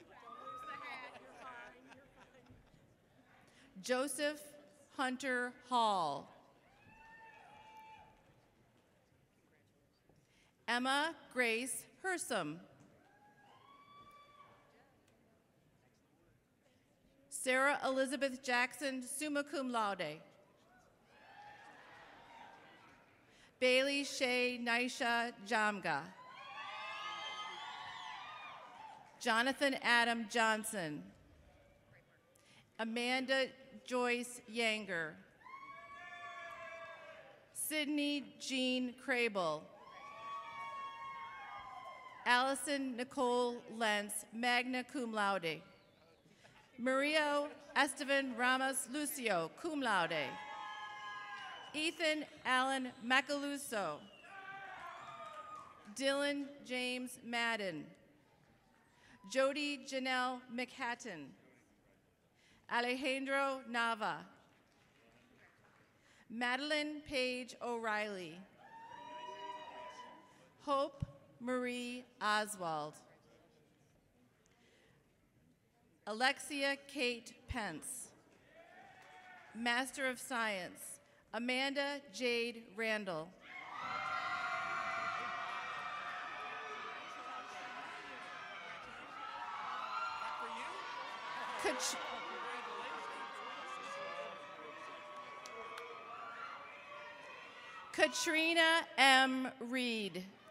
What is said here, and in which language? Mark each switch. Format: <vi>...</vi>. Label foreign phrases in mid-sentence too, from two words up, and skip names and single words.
<en>Joseph Hunter Hall. Emma Grace Hersom. Sarah Elizabeth Jackson,</en> <la>summa cum laude.</la> <en>Bailey Shea Naisha Jamga. Jonathan Adam Johnson. Amanda Joyce Yanger. Sydney Jean Crable. Allison Nicole Lentz,</en> <la>magna cum laude.</la> <en>Mario Esteban Ramos Lucio,</en> <la>cum laude.</la> <en>Ethan Allen Macaluso. Dylan James Madden. Jody Janelle McHatton. Alejandro Nava. Madeline Page O'Reilly. Hope Marie Oswald. Alexia Kate Pence. Master of Science, Amanda Jade Randall. Katrina M. Reed.</en>